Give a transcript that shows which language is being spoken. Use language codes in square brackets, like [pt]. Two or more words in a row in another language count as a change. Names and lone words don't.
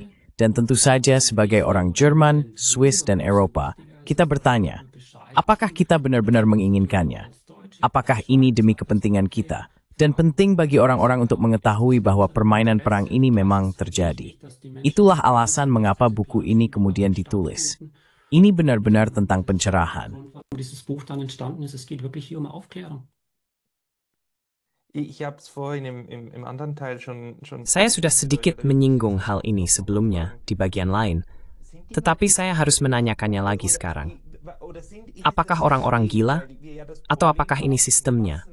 [id] Dan tentu saja sebagai orang Jerman, Swiss, dan Eropa, kita bertanya, apakah kita benar-benar menginginkannya? Apakah ini demi kepentingan kita? Dan penting bagi orang-orang untuk mengetahui bahwa permainan perang ini memang terjadi. Itulah alasan mengapa buku ini kemudian ditulis. Ini benar-benar tentang pencerahan. [de] Dieses Buch dann entstanden ist, es geht wirklich hier um Aufklärung. [id] Saya sudah sedikit menyinggung hal ini sebelumnya di bagian lain, tetapi saya harus menanyakannya lagi sekarang. Apakah orang-orang gila? Atau apakah ini sistemnya?